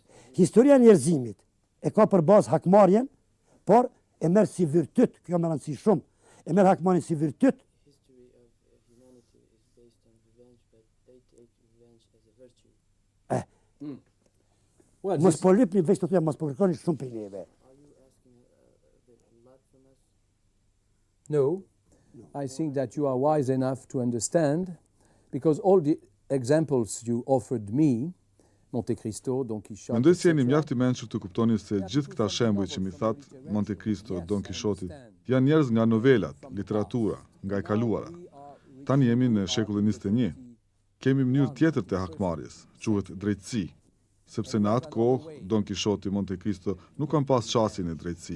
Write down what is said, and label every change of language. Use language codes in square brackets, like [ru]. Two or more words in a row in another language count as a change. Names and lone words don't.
[sq] Historia e njerëzimit e ka për bazë hakmarrjen, por e merr si virtyt, kjo më rëndësi shumë. E merr hakmarrjen si virtyt. Mos po lypni veç të thoya, mos po kërkoni shumë prej neve. [en] No, I think that you are wise enough to understand, because all the examples you offered me, Monte Cristo, Don Quixote. [sq] Mendoj se jeni mjaft i mençur të kuptoni se gjithë këta shembuj që mi that, Monte Cristo, Don Quixoti, janë njerëz nga novelat, literatura, nga e kaluara. Tani jemi në shekullin 21. Kemi mënyrë tjetër të hakmarrjes, quhet drejtësi, sepse në atë kohë Don Quixoti, Monte Cristo nuk kanë pas çastin e drejtësi.